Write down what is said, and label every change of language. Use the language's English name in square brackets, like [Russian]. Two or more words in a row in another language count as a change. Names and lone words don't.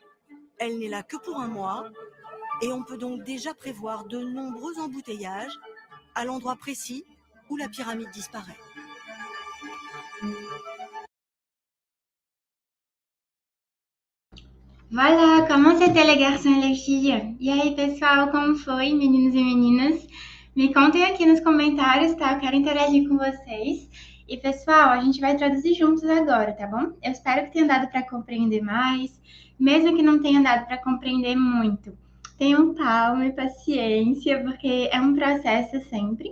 [French] Elle n'est là que pour un mois et on peut donc déjà prévoir de nombreux embouteillages à l'endroit précis où la pyramide disparaît. Voilà, comment c'était les garçons e les filles? [Portuguese] E aí, pessoal, como foi, meninos e meninas? Me contem aqui nos comentários, tá? Eu quero interagir com vocês. E, pessoal, a gente vai traduzir juntos agora, tá bom? Eu espero que tenha dado para compreender mais, mesmo que não tenha dado para compreender muito. Tenham calma e paciência, porque é um processo sempre.